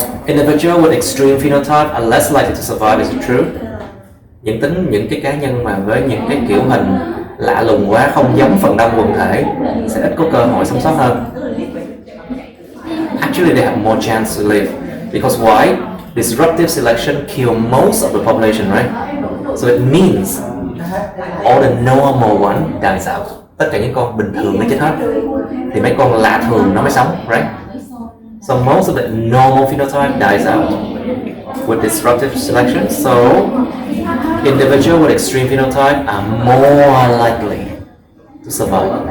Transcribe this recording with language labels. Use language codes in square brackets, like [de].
[en] Individual with extreme phenotype are less likely to survive, is it true? [vi] Những cái cá nhân mà với những cái kiểu hình lạ lùng quá, không giống phần đông quần thể sẽ ít có cơ hội sống sót hơn. [en] Actually, they have more chance to live. Because why? Disruptive selection kill most of the population, right? So it means all the normal one dies out. [vi] Tất cả những con bình thường nó chết hết, thì mấy con lạ thường nó mới sống, right? [en] So most of the normal phenotype dies out with disruptive selection. So individuals with extreme phenotype are more likely to survive.